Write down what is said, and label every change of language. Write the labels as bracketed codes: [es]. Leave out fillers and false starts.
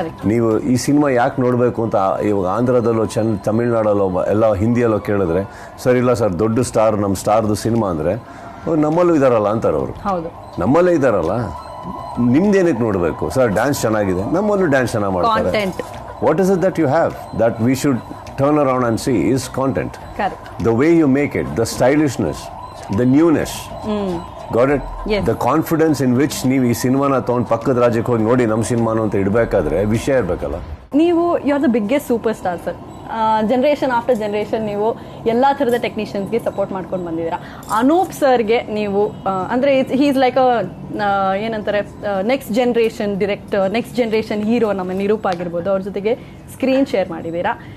[kn] ನೀವು ಈ ಸಿನಿಮಾ ಯಾಕೆ ನೋಡಬೇಕು ಅಂತ ಇವಾಗ ಆಂಧ್ರದಲ್ಲೋ ತಮಿಳ್ನಾಡಲ್ಲೋ ಎಲ್ಲ ಹಿಂದಿಯಲ್ಲೋ ಕೇಳಿದ್ರೆ ಸರ್ ಇಲ್ಲ ಸರ್ ದೊಡ್ಡ ಸ್ಟಾರ್ ನಮ್ಮ ಸ್ಟಾರ್ದು ಸಿನಿಮಾ ಅಂದರೆ ನಮ್ಮಲ್ಲೂ ಇದಾರಲ್ಲ ಅಂತಾರೆ ಅವರು. ನಮ್ಮಲ್ಲೇ ಇದಾರಲ್ಲ, ನಿಮ್ದೇನಕ್ಕೆ ನೋಡಬೇಕು ಸರ್, ಡ್ಯಾನ್ಸ್ ಚೆನ್ನಾಗಿದೆ, ನಮ್ಮಲ್ಲೂ ಡ್ಯಾನ್ಸ್ ಚೆನ್ನಾಗಿ ಮಾಡ್ತಾರೆ. [en] What is it that you have that we should turn around and see is content. Correct. The way you make it, the stylishness, the newness. Got it? Yes. The confidence in which [kn] ನೀವು ಈ ಸಿನಿಮಾನ ತಗೊಂಡು ಪಕ್ಕದ ರಾಜ್ಯಕ್ಕೆ ಹೋಗಿ ನೋಡಿ ನಮ್ಮ ಸಿನಿಮಾನು ಅಂತ ಇಡಬೇಕಾದ್ರೆ ವಿಷಯ ಇರಬೇಕಲ್ಲ. ನೀವು [en] You are the biggest super star sir. Generation after generation [kn] ನೀವು ಎಲ್ಲ ಥರದ ಟೆಕ್ನಿಷಿಯನ್ಸ್ಗೆ ಸಪೋರ್ಟ್ ಮಾಡ್ಕೊಂಡು ಬಂದಿದ್ದೀರಾ. ಅನೂಪ್ ಸರ್ಗೆ ನೀವು ಅಂದರೆ [en] is like [kn] ಏನಂತಾರೆ [en] next generation director, next generation hero [kn] ನಮ್ಮ ನಿರೂಪ್ ಆಗಿರ್ಬೋದು, ಅವ್ರ ಜೊತೆಗೆ ಸ್ಕ್ರೀನ್ ಶೇರ್ ಮಾಡಿದ್ದೀರಾ.